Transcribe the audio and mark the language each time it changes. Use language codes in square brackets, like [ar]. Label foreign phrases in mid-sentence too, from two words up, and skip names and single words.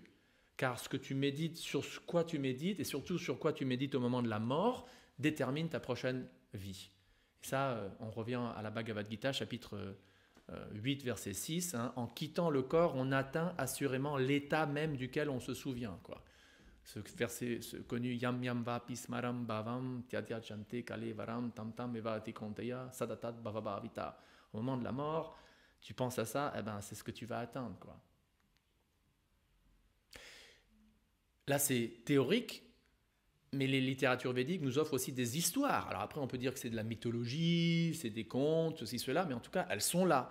[fr] Car ce que tu médites, sur quoi tu médites, et surtout sur quoi tu médites au moment de la mort, détermine ta prochaine vie. Et ça, on revient à la Bhagavad Gita, chapitre 8, verset 6. En quittant le corps, on atteint assurément l'état même duquel on se souvient, quoi. Ce verset connu, [sa] यं यं वापि स्मरन् भावं त्यजत्यन्ते कलेवरं तं तम् एवैति कौन्तेय सदा तद्भावभावितः. [fr] Au moment de la mort, tu penses à ça, eh ben, c'est ce que tu vas atteindre, quoi. Là, c'est théorique, mais les littératures védiques nous offrent aussi des histoires. Alors après, on peut dire que c'est de la mythologie, c'est des contes, ceci, cela, mais en tout cas, elles sont là.